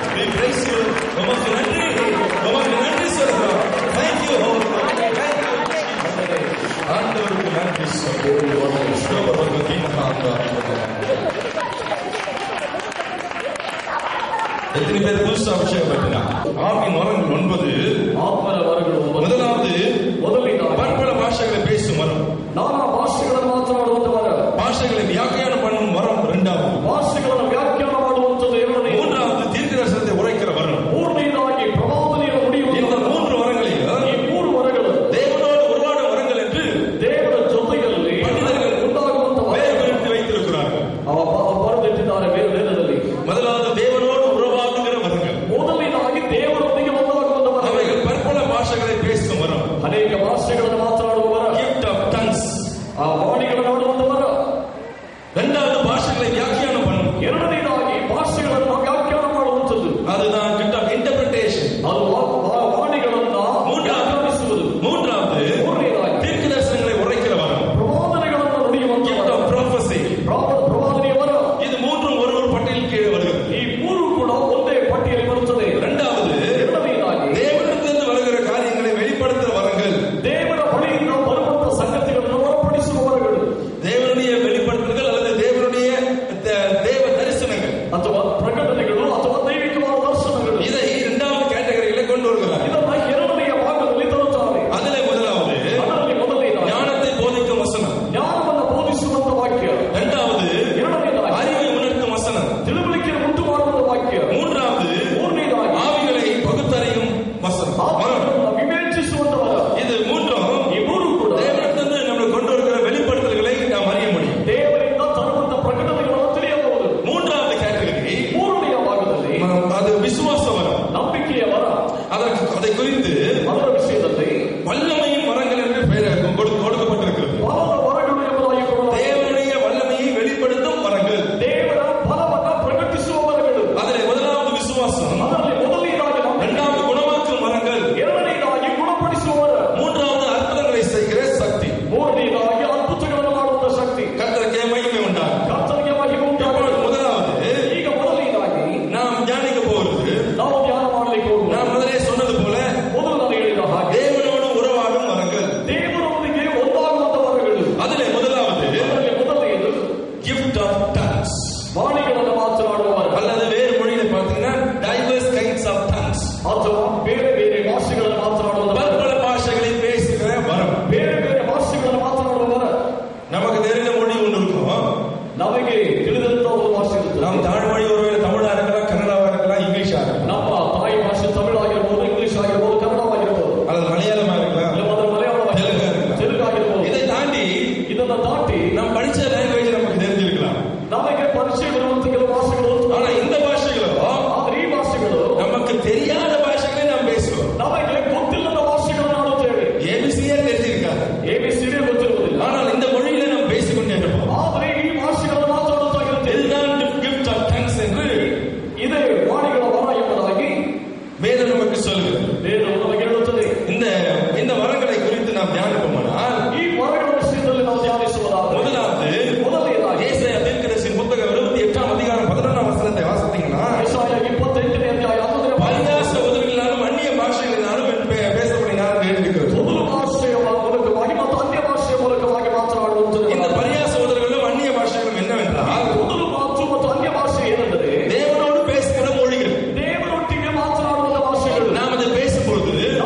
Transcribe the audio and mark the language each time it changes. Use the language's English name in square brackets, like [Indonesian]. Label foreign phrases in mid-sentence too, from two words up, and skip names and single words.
[English] We praise you. [Tamil] உமக்கு நன்றி. உமக்கு நன்றி சொல்றோம். [English] Thank you. [Tamil] ஆண்டவருக்கு நன்றி சொல்றோம். எத்தனை பேர் புதுசா அபிஷேகம் பெற்றா? ஆவின் வரங்கள் 9. முதலாவது பற்பல பாஷைகளை பேசும் வரம். [Kannada] நானா பாஷೆಗಳನ್ನು ಮಾತನಾಡುವಂತ ವರ. [Tamil] பாஷைகளை வியாக்கியானம் பண்ணும் வரம் 2வது. [Kannada] பாஷೆಗಳನ್ನು ವ್ಯಾಖ್ಯಾನ ಮಾಡುವಂತದ್ದು 2ನೇ. [Tamil] 3வது தீர்க்கதரிசனத்தை உரைக்கிற வரம். [Kannada] 3ನೇದಾಗಿ ಪ್ರವಾದನೆಯನ್ನು ನುಡಿಯುವ. [Tamil] இந்த 3 வரங்களில் [Kannada] ಈ 3 ವರಗಳು [Tamil] தேவனோடு உருவாடும் வரங்கள் என்று [Kannada] ದೇವರ ಜೊತೆಯಲ್ಲಿ [Tamil] பண்டிதர்கள் [Kannada] ಉಂಟಾಗುವಂತ [Tamil] பெயர் பிரித்து வைத்திருக்கிறார்கள். [Kannada] ಬರೆದಿಟ್ಟಿದ್ದಾರೆ ವೇದದಲ್ಲಿ. [Tamil] முதலாவது தேவனோடு உருவாடுகிற வரங்கள். [Kannada] ಮೊದಲನೇದಾಗಿ ದೇವರೊಂದಿಗೆ ಒಂದಾಗುವಂತ ವರ. [Tamil] அவைகள் பற்பல பாஷைகளை பேசும் வரம். [Kannada] ಅನೇಕ ಭಾಷೆಗಳನ್ನು ಮಾತನಾಡುವ ವರ. [English] gift of tongues. [Kannada] ಆ ವಾಣಿಗಳನ್ನು ಆಡುವಂತ ವರ. [Tamil] 2வது பாஷைகளை வியாக்கியானம் பண்ணும். [Kannada] 2ನೇದಾಗಿ ಭಾಷೆಗಳನ್ನು ವ್ಯಾಖ್ಯಾನ ಮಾಡುವಂತದ್ದು. [Tamil] அதுதான் [English] gift of interpretation. [Kannada] ಅದು ವಾಣಿಗಳನ್ನು ವ್ಯಾಖ್ಯಾನಿಸುವುದು. [Tamil] 3வது தீர்க்கதரிசனங்களை உரைக்கிற வரம். [Kannada] ಪ್ರವಾದನೆಗಳನ್ನು ನುಡಿಯುವಂತ [English] gift of prophecy. [Kannada] ಪ್ರವಾದನೆಯ ವರ. [Tamil] இது 3ம் ஒரு பட்டியலில் கீழே வருகிறது. [Kannada] ಈ 3 ಕೂಡ ಒಂದೇ ಪಟ್ಟಿಯಲ್ಲಿ ಬರುತ್ತದೆ. [Tamil] 2வது தேவனிடத்திலிருந்து வருகிற காரியங்களை வெளிப்படுத்துகிற வரங்கள். [Kannada] ದೇವರ ಬಳಿಯಿಂದ ಬರುವಂತ ಸಂಗತಿಗಳನ್ನು ಹೊರಪಡಿಸುವ ವರಗಳು. [Tamil] தேவனுடைய வெளிப்படுத்துதல் அல்லது தேவனுடைய தேவ தரிசனங்கள் [Kannada] ಅಥವಾ ಪ್ರಕಟಣೆಗಳು ಅಥವಾ ದೈವಿಕವಾದ ದರ್ಶನಗಳು. [Tamil] இதை 2வது கேட்டகரியில கொண்டு வருகிறார். [Kannada] ಇದನ್ನ 2ನೇಯ ಭಾಗದಲ್ಲಿ ತರುತ್ತಾರೆ. [Tamil] அதிலே முதலாவது [Kannada] ಅದರಲ್ಲಿ ಮೊದಲನೇದಾಗಿ [Tamil] ஞானத்தை போதிக்கும் வசனம். [Kannada] ಜ್ಞಾನವನ್ನು ಬೋಧಿಸುವಂತ ವಾಕ್ಯ. [Tamil] 2வது [Kannada] ಎರಡನೇದಾಗಿ [Tamil] அறிவை உணர்த்தும் வசனம். [Kannada] ತಿಳುವಳಿಕೆ ಉಂಟು ಮಾಡುವಂತ ವಾಕ್ಯ. [Tamil] 3வது [Kannada] ಮೂರನೇದಾಗಿ [Tamil] ஆவிகளை பகுத்தறியும் வசனம். [Kannada] ಆತ್ಮವನ್ನು ವಿವೇಚಿಸುವಂತ ವರ. [Tamil] இது 3ம் [Kannada] ಈ 3 ಕೂಡ [Tamil] தேவனிடத்திலிருந்து நம்மளுக்கு கொண்டு வருகிற வெளிப்படுத்தல்களை நாம் அறிய முடியும். [Kannada] ದೇವರಿಂದ ತರುವಂತ ಪ್ರಕಟಣೆಗಳನ್ನು ತಿಳಿಯಬಹುದು. [Tamil] 3வது கேட்டகரி [Kannada] 3ನೇಯ ಭಾಗದಲ್ಲಿ [Tamil] அது விசுவாச வரம். [Kannada] ನಂಬಿಕೆಯ ವರ. [Tamil] அதை குறித்து [Kannada] ಅದರ ವಿಷಯದಲ್ಲಿ [Tamil] வல்லமையின் வரங்கள் என்று பெயர் கொடுக்கப்பட்டிருக்கிறது. [Kannada] ಬಲದ ವರಗಳು ಎಂಬುದಾಗಿ ಕೊಡಲಾಗಿದೆ. [Tamil] தேவனுடைய வல்லமையை வெளிப்படுத்தும் வரங்கள். [Kannada] ದೇವರ ಬಲವನ್ನು ಪ್ರಕಟಿಸುವ ವರಗಳು. [Tamil] அதில் முதலாவது விசுவாசம். [Kannada] ಅದರಲ್ಲಿ ಮೊದಲನೇದಾಗಿ ನಂಬಿಕೆ. [Tamil] 2வது குணமாக்கும் வரங்கள். [Kannada] 2ನೇದಾಗಿ ಗುಣಪಡಿಸುವ ವರ. [Tamil] 3வது அற்புதங்களை செய்கிற சக்தி. [Kannada] 3ನೇದಾಗಿ ಅದ್ಭುತಗಳನ್ನು ಮಾಡುವಂತ ಶಕ್ತಿ. [Tamil] கர்த்தருக்கு மகிமை உண்டாகும். [Kannada] ಕರ್ತನಿಗೆ ಮಹಿಮೆ ಉಂಟಾಗಲಿ. [Tamil] முதலாவது [Kannada] ಈಗ ಮೊದಲನೇದಾಗಿ [Tamil] நாம் தியானிக்க போகிறது. [Kannada] ನಾವು ಧ್ಯಾನ ಮಾಡಲಿಕ್ಕೆ ಹೋಗುವ. [Tamil] நான் முதலே சொன்னது போல [Kannada] ಮೊದಲು ನಾನು ಹೇಳಿದ ಹಾಗೆ [Tamil] தேவனோடு உறவாடும் வரங்கள். [Kannada] ದೇವರೊಂದಿಗೆ ಒಂದಾಗುವಂತ ವರಗಳು. [Tamil] அதிலே முதலாவது [Kannada] ಅದರಲ್ಲಿ ಮೊದಲನೆಯದು [English] gift of tongues. [Kannada] ವಾಣಿಗಳನ್ನು ಮಾತನಾಡುವ ವರ. [Tamil] அல்லது வேறு மொழியில பார்த்தீங்கன்னா [English] diverse kinds of tongues. [Kannada] ಅಥವಾ ಬೇರೆ ಬೇರೆ ಭಾಷೆಗಳನ್ನು ಮಾತನಾಡುವ ವರ. [Tamil] பற்பல பாஷைகளை பேசுகிற வரம். [Kannada] ಬೇರೆ ಬೇರೆ ಭಾಷೆಗಳನ್ನು ಮಾತನಾಡುವ ವರ. [Tamil] நமக்கு தெரிந்த மொழி ஒன்று இருக்கும். [Kannada] ನಮಗೆ ತಿಳಿದಂತ ಒಂದು ಭಾಷೆ ಇರುತ್ತದೆ. [Tamil] நாம் தாய்மொழி ஒருவேளை தமிழா இருக்கலாம், கன்னடாவா இருக்கலாம், இங்கிலீஷா இருக்கலாம், [Kannada] ನಮ್ಮ ತಾಯಿ ಭಾಷೆ ತಮಿಳು ಆಗಿರ್ಬೋದು, ಇಂಗ್ಲಿಷ್ ಆಗಿರ್ಬೋದು, ಕನ್ನಡವಾಗಿರ್ಬೋದು, [Tamil] அல்லது மலையாளமா இருக்கலாம், [Kannada] ಮಲಯಾಳಂ, ತೆಲುಗು ಆಗಿರ್ಬೋದು. [Tamil] இதை தாண்டி [Kannada] ಇದನ್ನ ದಾಟಿ [Tamil] நாம் படிச்ச லாங்குவேஜ் நமக்கு தெரிஞ்சிருக்கலாம். [Kannada] ನಮಗೆ ಪರಿಚಯ ಬರುವಂತ ಕೆಲವು ಭಾಷೆಗಳು. [Tamil] ஆனா இந்த பாஷைகளோ [Kannada] ಆದ್ರೆ ಈ ಭಾಷೆಗಳು [Tamil] நமக்கு தெரியாத பாஷைகளை நாம் பேசுவோம். [Kannada] ನಮಗೆ ಗೊತ್ತಿಲ್ಲದ ಭಾಷೆಗಳನ್ನು ಆಡುತ್ತೇವೆ. [Tamil] ஏபிசியே தெரிஞ்சிருக்காது. [Kannada] ABCD ಗೊತ್ತಿರುವುದಿಲ್ಲ. [Tamil] ஆனால் இந்த மொழியில நாம் பேசிக்கொண்டே இருப்போம். [Kannada] ಆದ್ರೆ ಈ ಭಾಷೆಗಳನ್ನು ಮಾತನಾಡುತ್ತಾ ಇರುತ್ತೇವೆ. [Tamil] இதுதான் [English] gift of tongues [Tamil] என்று [Kannada] ಇದೇ ವಾಣಿಗಳ ವರ ಎಂಬುದಾಗಿ [Tamil] வேதம் நமக்கு சொல்கிறது. [Kannada] ದೇವರು ನಮಗೆ ಹೇಳುತ್ತದೆ. [Tamil] இந்த வரங்களை குறித்து நாம் தியானிப்போமானால் [Kannada] ಈ ವರಗಳ ವಿಷಯದಲ್ಲಿ ನಾವು ಧ್ಯಾನಿಸುವುದಾದರೆ ಮೊದಲನೇದಾಗಿ [Tamil] ஏசாயா தீர்க்கதரிசியின் புத்தகம் 28ஆம் அதிகாரம் 11ஆம் வசனத்தை வாசித்தீங்கன்னா, [Kannada] ಯೆಶಾಯ 28ನೇ ಅಧ್ಯಾಯ 11ನೇ [Tamil] பரியாச உதவினாலும் அந்நிய பாஷைகளினாலும் பேசப்படினாலும் எழுதியிருக்கிறது. [Kannada] ಮೊದಲು ಭಾಷೆಯ ಮೂಲಕವಾಗಿ ಮತ್ತು ಅನ್ಯ ಭಾಷೆಯ ಮೂಲಕವಾಗಿ ಮಾತನಾಡುವಂಥದ್ದು. [Tamil] இந்த பரியாச உதவிகளும் அந்நிய பாஷைகளும் என்னவென்றால், [Kannada] ಮೊದಲು ಮಾತು ಮತ್ತು ಅನ್ಯ ಭಾಷೆ ಏನೆಂದರೆ [Tamil] தேவனோடு பேசுகிற மொழிகள். [Kannada] ದೇವರೊಟ್ಟಿಗೆ ಮಾತನಾಡುವಂತ ಭಾಷೆಗಳು. [Tamil] நாம் அதை பேசும்பொழுது